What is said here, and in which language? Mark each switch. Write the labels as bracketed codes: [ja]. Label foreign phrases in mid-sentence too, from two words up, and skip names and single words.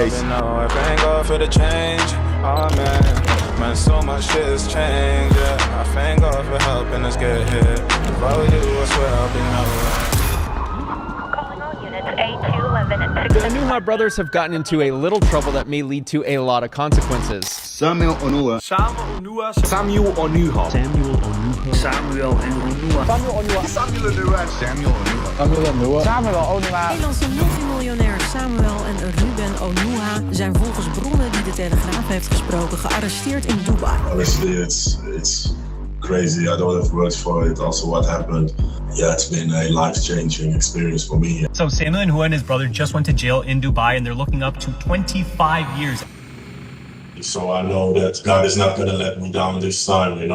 [en] I thank God for the change. Oh man, so much shit has changed. Yeah, I thank God for helping us get here. If I were you, I swear I'll be nowhere. The Onuha brothers have gotten into a little trouble that may lead to a lot of consequences. Samuel Onuha. Samuel Onuha. Samuel Onuha. Samuel Onuha. Samuel Onuha. Samuel Onuha. Samuel Onuha. Samuel Onuha. [nl] Nederlandse multimiljonair Samuel en Ruben Onuha zijn volgens bronnen die de Telegraaf heeft gesproken gearresteerd in Dubai. [en] Honestly, it's crazy. I don't have words for it. Also, what happened? Yeah, it's been a life-changing experience for me. So Samuel Onuha and his brother just went to jail in Dubai, and they're looking up to 25 years. So I know that God is not going to let me down this time.